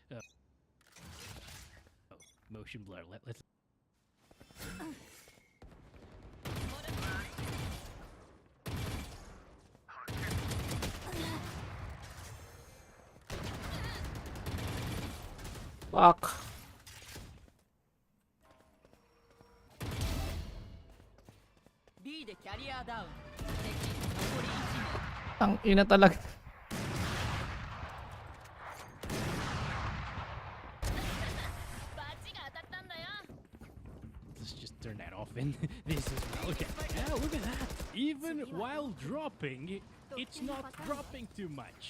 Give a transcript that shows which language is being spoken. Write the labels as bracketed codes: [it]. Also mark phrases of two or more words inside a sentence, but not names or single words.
[en] Motion blur. Let's. Fuck. [ja] B でキャリアダウン。敵残り1名。 [tl] Ang ina talaga. [en] Let's just turn that off and this is okay. Yeah, look at that. Even while dropping, it's not dropping too much.